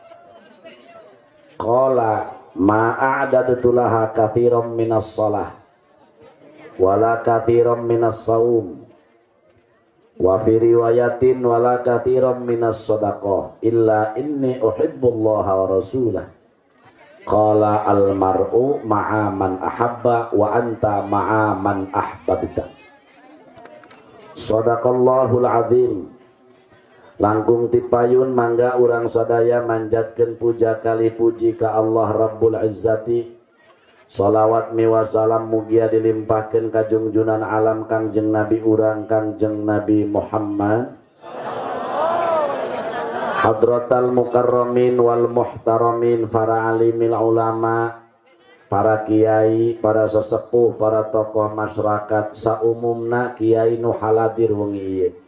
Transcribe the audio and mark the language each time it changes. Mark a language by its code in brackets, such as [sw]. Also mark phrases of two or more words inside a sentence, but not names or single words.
[ar] قال ما أعددت لها كثيرا من الصلاة ولا كثيرا من الصوم وفي رواية ولا كثيرا من الصدقة إلا إني أحب الله ورسوله. قال المرء مع من أحب وأنت مع من أحببت. صدق الله العظيم. [su] Langkung tipayun mangga urang sadaya manjatkeun puja kali puji ka Allah Rabbul Izzati. Salawat miwa salam mugia dilimpahkeun ka junjunan alam Kangjeng Nabi urang Kangjeng Nabi Muhammad [ar] حضرة المكرمين والمحترمين, [su] para alimil ulama, para kiai, para sesepuh, para tokoh masyarakat saumumna kiai nu haladir wengi ieu.